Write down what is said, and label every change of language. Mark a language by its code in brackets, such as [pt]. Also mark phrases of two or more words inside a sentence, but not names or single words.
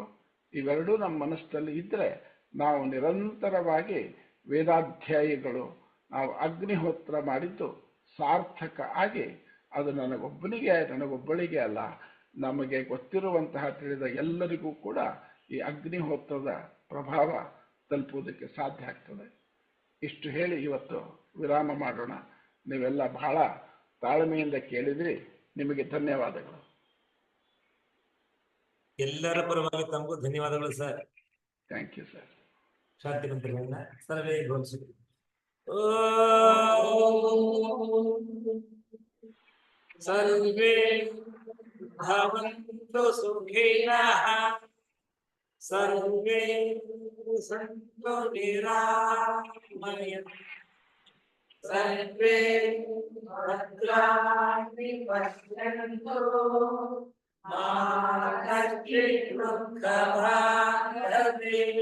[kn] ಇವೆರಡೂ ನಮ್ಮ ಮನಸ್ಸಲ್ಲಿ ಇದ್ದರೆ ನಾವು ನಿರಂತರವಾಗಿ ವೇದಾಧ್ಯಾಯಿಗಳು, ನಾವು ಅಗ್ನಿಹೋತ್ರ ಮಾಡಿದ್ದು ಸಾರ್ಥಕ ಆಗಿ ಅದು ನನಗೊಬ್ಬಳಿಗೆ ಅಲ್ಲ, ನಮಗೆ ಗೊತ್ತಿರುವಂತಹ ತಿಳಿದ ಎಲ್ಲರಿಗೂ ಕೂಡ ಈ ಅಗ್ನಿಹೋತ್ರದ ಪ್ರಭಾವ ತಲುಪುವುದಕ್ಕೆ ಸಾಧ್ಯ ಆಗ್ತದೆ. ಇಷ್ಟು ಹೇಳಿ ಇವತ್ತು ವಿರಾಮ ಮಾಡೋಣ. ನೀವೆಲ್ಲ ಬಹಳ ತಾಳ್ಮೆಯಿಂದ ಕೇಳಿದ್ರಿ, ನಿಮಗೆ ಧನ್ಯವಾದಗಳು. ಎಲ್ಲರ ಪರವಾಗಿ ತಮಗೂ ಧನ್ಯವಾದಗಳು ಸರ್. [en] thank you sir. [kn] ಶಾಂತಿ ಮಂತ್ರಗಳನ್ನ ಸರ್ವೇ ಘೋಷಿಸಿ. [sa] ಸರ್ವೇ ಭವಂತು ಸುಖಿನಃ, ಸರ್ವೇ ಸಂತು ನಿರಾಮಯಃ, ಸರ್ವೇ ಭದ್ರಾಣಿ ಪಶ್ಯಂತು ಮಾ ಕಶ್ಚಿತ್ ದುಃಖಭಾಗ್ಯತೆ.